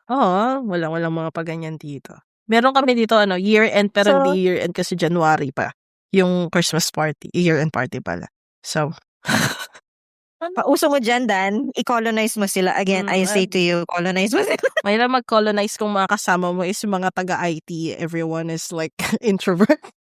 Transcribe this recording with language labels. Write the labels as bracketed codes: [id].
[tl] Oo, walang mga paganyan dito. Meron kami dito, year-end, pero hindi year-end kasi January pa. Yung Christmas party. Year-end party pala. So, Pauso mo dyan, Dan. I-colonize mo sila. [en] Again, I say to you, [tl] colonize mo sila. Mahirap mag-colonize kung mga kasama mo is mga taga-IT. [en] Everyone is like introvert.